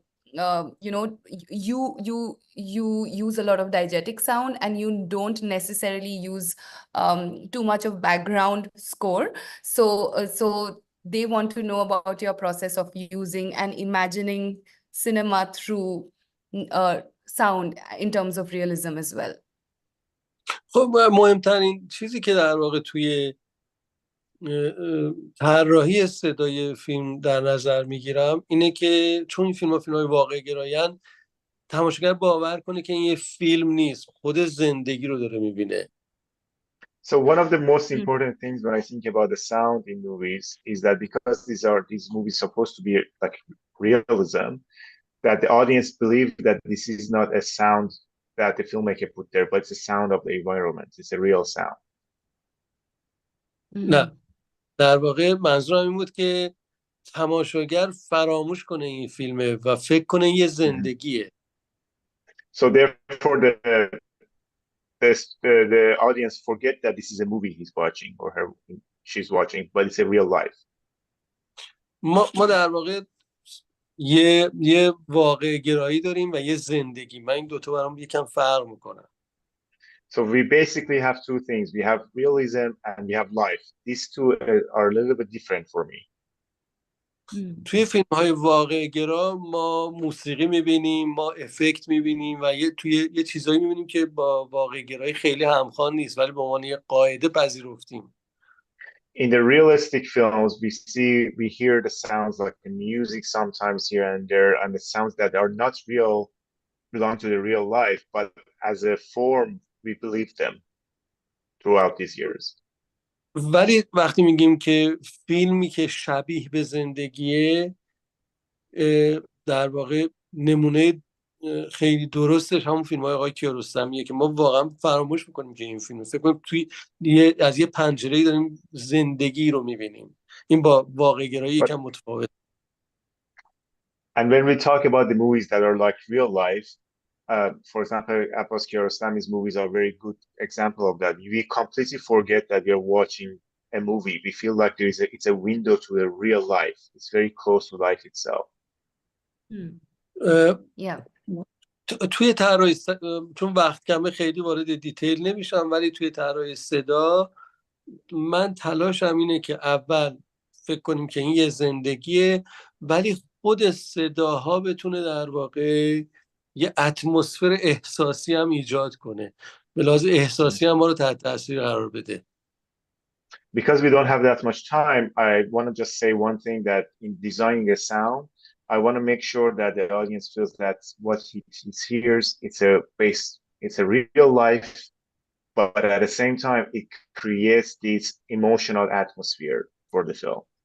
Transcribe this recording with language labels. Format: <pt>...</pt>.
<en>you know, you use a lot of diegetic sound, and you don't necessarily use too much of background score. So they want to know about your process of using and imagining cinema through sound in terms of realism as well.</en> <fa>خب مهمترین چیزی که در واقع توی طراحی صدای فیلم در نظر میگیرم اینه که چون این فیلم‌های واقع گرایان، تماشاگر باور کنه که این یه فیلم نیست، خود زندگی رو داره میبینه.</fa> <en>So one of the most important things when I think about the sound in movies is that because these movies supposed to be like realism, that the audience believe that this is not a sound that the filmmaker put there, but it's a sound of the environment. It's a real sound.</en> <fa>نه، در واقع منظورم این بود که تماشاگر فراموش کنه این فیلمه و فکر کنه یه زندگیه.</fa> <en>So therefore the audience forget that this is a movie he's watching or she's watching, but it's a real life.</en> <fa>ما در واقع یه واقع گرایی داریم و یه زندگی. من این دوتا برام یکم فرق میکنم.</fa> <en>So we basically have 2 things. We have realism and we have life. These 2 are a little bit different for me.</en> <fa>توی فیلم‌های واقع گرا ما موسیقی می‌بینیم، ما افکت می‌بینیم و توی یه چیزایی می‌بینیم که با واقع گرایی خیلی همخوان نیست، ولی به عنوان یه قاعده پذیرفتیم.</fa> <en>In the realistic films, we hear the sounds like the music sometimes here and there, and the sounds that are not real belong to the real life, but as a form, we believe them throughout these years.</en> <fa>ولی وقتی میگیم که فیلمی که شبیه به زندگیه، در واقع نمونه خیلی درستش همون فیلم‌های آقای کیارستمیه که ما واقعا فراموش میکنیم که این فیلم، فکر کنیم توی از یه پنجره‌ای داریم زندگی رو میبینیم. این با واقع گرایی یکم متفاوت.</fa> <en>And when we talk about the movies that are like real life, for example, Abbas Kiarostami's movies are a very good example of that. We completely forget that we are watching a movie. We feel like it's a window to the real life. It's very close to life itself. Yeah.</en> <fa>توی طراحی چون وقت کمه خیلی وارد دیتیل نمیشم، ولی توی طراحی صدا من تلاشم اینه که اول فکر کنیم که این یه زندگیه، ولی خود صداها بتونه در واقع یه اتمسفر احساسی هم ایجاد کنه، به لحاظ احساسی هم ما رو تحت تاثیر قرار بده.</fa> <en>Because we don't have that much time, I want to just say one thing, that in designing a sound, I want to make sure that the audience feels that what he hears, it's a real life, but at the same time, it creates this emotional atmosphere for the film.</en>